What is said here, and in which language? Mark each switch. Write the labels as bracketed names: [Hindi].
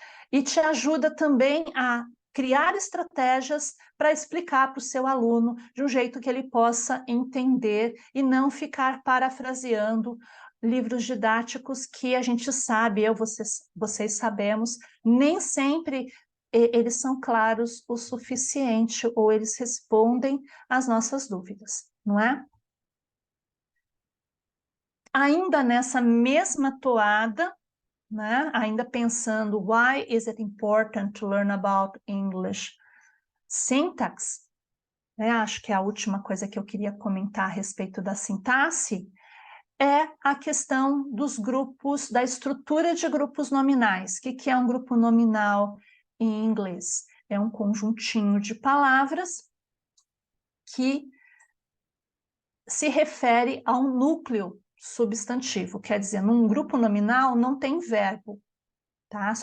[Portuguese] e te ajuda também a criar estratégias para explicar para o seu aluno de um jeito que ele possa entender e não ficar parafraseando livros didáticos que a gente sabe, vocês sabemos, nem sempre eles são claros o suficiente ou eles respondem às nossas dúvidas, não é? Ainda nessa mesma toada, né? Ainda pensando, [English] why is it important to learn about English syntax? [Portuguese] Acho que é a última coisa que eu queria comentar a respeito da sintaxe é a questão dos grupos, da estrutura de grupos nominais. O que é um grupo nominal em inglês? É um conjuntinho de palavras que se refere a um núcleo substantivo, quer dizer, num grupo nominal não tem verbo, tá?